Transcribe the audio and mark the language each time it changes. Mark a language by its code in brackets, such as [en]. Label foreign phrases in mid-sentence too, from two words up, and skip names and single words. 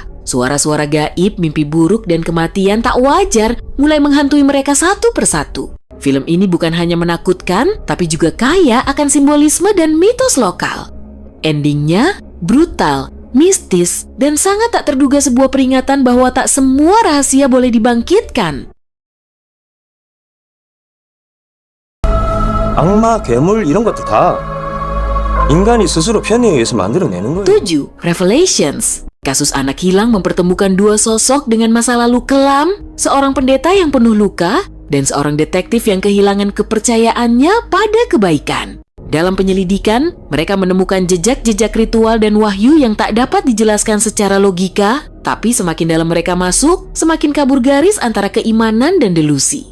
[id] Suara-suara gaib, mimpi buruk, dan kematian tak wajar mulai menghantui mereka satu persatu. Film ini bukan hanya menakutkan, tapi juga kaya akan simbolisme dan mitos lokal. Endingnya brutal, mistis, dan sangat tak terduga sebuah peringatan bahwa tak semua rahasia boleh dibangkitkan. [ko] 악마, 괴물 이런 것도 다 인간이 스스로 편의에 의해서 만들어내는 거예요. [id] 7. Revelations. Kasus anak hilang mempertemukan dua sosok dengan masa lalu kelam, seorang pendeta yang penuh luka, dan seorang detektif yang kehilangan kepercayaannya pada kebaikan. Dalam penyelidikan, mereka menemukan jejak-jejak ritual dan wahyu yang tak dapat dijelaskan secara logika, tapi semakin dalam mereka masuk, semakin kabur garis antara keimanan dan delusi.